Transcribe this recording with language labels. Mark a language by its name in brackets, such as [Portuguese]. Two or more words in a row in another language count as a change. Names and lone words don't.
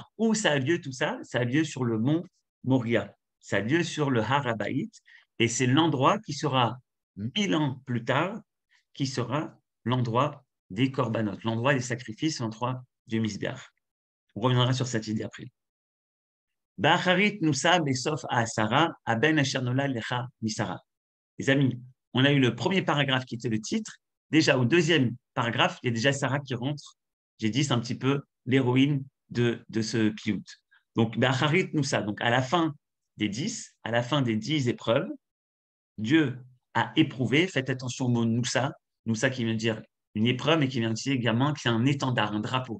[French] Où ça a lieu tout ça? Ça a lieu sur le mont Moria. Ça a lieu sur le Har HaBayit. Et c'est l'endroit qui sera, 1000 ans plus tard, qui sera l'endroit des korbanot, l'endroit des sacrifices, l'endroit du Misbeach. On reviendra sur cette idée après. [Hebrew] באחרית נוסה בסוף העשרה הבן אשר נולד לך משרה. [French] Les amis, on a eu le premier paragraphe qui était le titre. Déjà, au deuxième paragraphe, il y a déjà Sarah qui rentre. J'ai dit, c'est un petit peu l'héroïne de ce piout. Donc, [Hebrew] באחרית נוסה. [French] Donc, à la fin des 10, à la fin des 10 épreuves, Dieu a éprouvé, faites attention au mot nusa, nusa qui vient dire une épreuve, mais qui vient dire également qu'il y a un étendard, un drapeau.